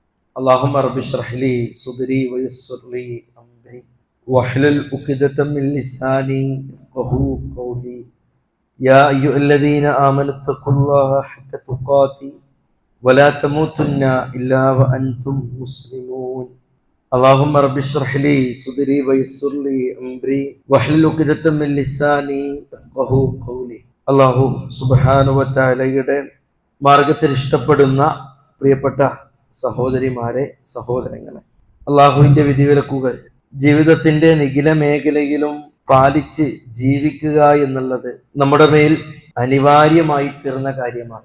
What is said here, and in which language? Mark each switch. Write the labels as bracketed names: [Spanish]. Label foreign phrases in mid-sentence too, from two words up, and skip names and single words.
[Arabic] اللهم رب اشرح لي صدري ويسر لي امري واحلل عقدة من لساني يفقهوا قولي يا ايها الذين امنوا اتقوا الله حق تقاته ولا تموتن الا وانتم مسلمون. اللهم رب اشرح لي صدري ويسر لي امري واحلل عقدة من لساني يفقهوا قولي. الله سبحانه [Malayalam] വ തആലയുടെ മാർഗ്ഗത്തിൽ ഇഷ്ടപ്പെടുന്ന പ്രിയപ്പെട്ട സഹോദരിമാരെ, സഹോദരങ്ങളെ, അള്ളാഹുവിന്റെ വിധിവിലക്കുകൾ ജീവിതത്തിന്റെ നിഖില മേഖലയിലും പാലിച്ച് ജീവിക്കുക എന്നുള്ളത് നമ്മുടെ മേൽ അനിവാര്യമായി തീർന്ന കാര്യമാണ്.